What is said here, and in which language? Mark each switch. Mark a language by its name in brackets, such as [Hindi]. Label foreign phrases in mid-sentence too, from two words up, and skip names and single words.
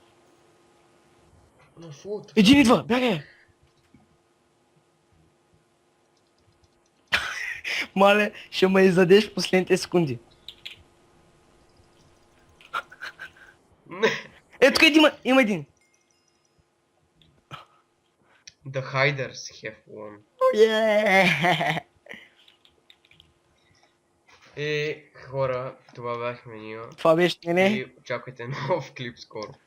[Bulgarian] На фулт. Един идва, бягай! Мале, ще ме издадеш в последните секунди. Не. Ето тук има един. [English] The hiders have won. [Bulgarian] И хора, това бяхме ние. Това беше не. И очаквайте нов клип скоро.